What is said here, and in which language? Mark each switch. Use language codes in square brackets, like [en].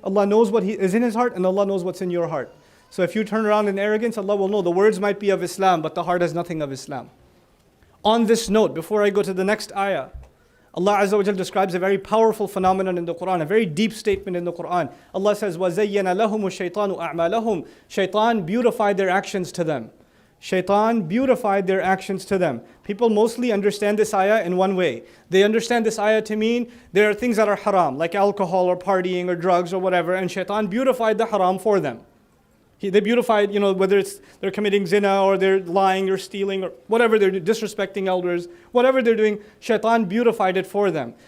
[en] Allah knows what is in His heart, and Allah knows what's in your heart. So if you turn around in arrogance, Allah will know the words might be of Islam, but the heart has nothing of Islam. On this note, before I go to the next ayah, Allah Azza wa Jal describes a very powerful phenomenon in the Quran, a very deep statement in the Quran. [ar] Allah says, وَزَيَّنَ لَهُمُ الشَّيْطَانُ أَعْمَالَهُم. [en] Shaitan beautified their actions to them. Shaitan beautified their actions to them. People mostly understand this ayah in one way. They understand this ayah to mean there are things that are haram, like alcohol or partying or drugs or whatever, and shaitan beautified the haram for them. They beautified, whether it's they're committing zina or they're lying or stealing or whatever they're doing, disrespecting elders, whatever they're doing, shaitan beautified it for them.